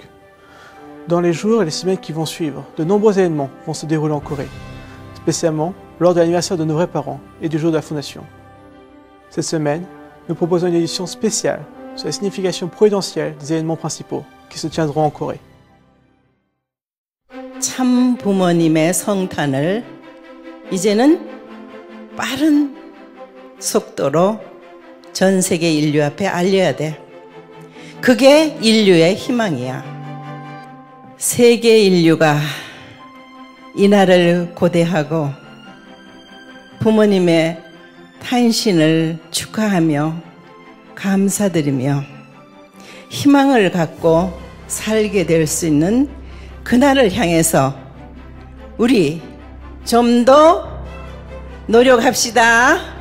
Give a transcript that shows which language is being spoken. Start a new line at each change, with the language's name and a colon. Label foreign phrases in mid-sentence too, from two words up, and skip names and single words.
French: Dans les jours et les semaines qui vont suivre, de nombreux événements vont se dérouler en Corée, spécialement lors de l'anniversaire de nos vrais parents et du jour de la fondation. Cette semaine, nous proposons une édition spéciale sur la signification providentielle des événements principaux qui se tiendront en Corée.
Korean: 참 부모님의 성탄을 이제는 빠른 속도로 전 세계 인류 앞에 알려야 돼. 그게 인류의 희망이야. 세계 인류가 이날을 고대하고 부모님의 탄신을 축하하며 감사드리며 희망을 갖고 살게 될 수 있는 그날을 향해서 우리 좀 더 노력합시다.